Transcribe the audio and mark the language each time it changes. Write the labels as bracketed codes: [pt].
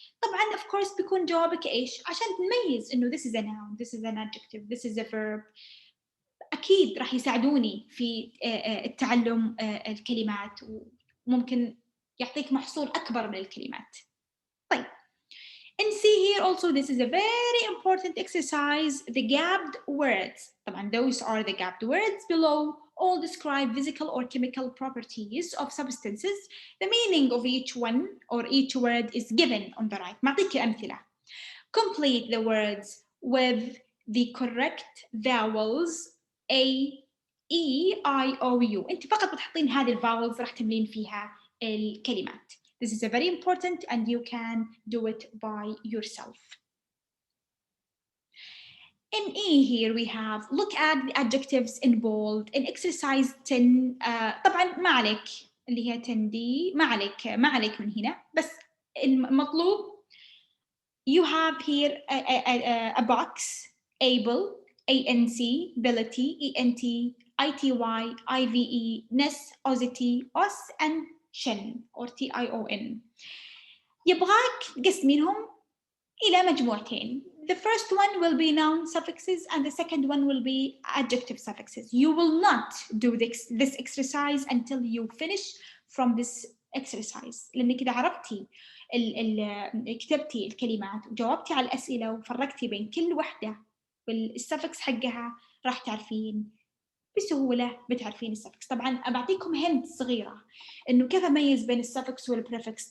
[ar] طبعا [en] of course [ar] بيكون جوابك ايش عشان تميز انه [en] this is a noun, this is an adjective, this is a verb. [ar] أكيد راح يساعدوني في التعلم الكلمات، وممكن يعطيك محصول أكبر من الكلمات. طيب. [en] And see here also this is a very important exercise, the gapped words. [ar] طبعا [en] those are the gapped words below all describe physical or chemical properties of substances. The meaning of each one or each word is given on the right. [ar] معطيك أمثلة. [en] Complete the words with the correct vowels A, E, I, O, U. [ar] أنت فقط بتحطين هذه الفاولز راح تملين فيها الكلمات. [en] This is very important and you can do it by yourself. In E here we have look at the adjectives in bold. In exercise 10 [ar] طبعا ما عليك اللي هي 10 دي، ما عليك من هنا، بس المطلوب [en] you have here a box able ANC ability ENT ITY IVE NES OSITY OS and SHIN or TION. [ar] يبغاك تقسمينهم إلى مجموعتين. [en] The first one will be noun suffixes and the second one will be adjective suffixes. You will not do this exercise until you finish from this exercise. [ar] لأنك إذا عرفتي كتبتي الكلمات وجاوبتي على الأسئلة وفرقتي بين كل وحدة والسفكس حقها راح تعرفين بسهولة، بتعرفين السفكس. طبعا أبعطيكم هنت صغيرة إنه كيف أميز بين السفكس والبريفكس.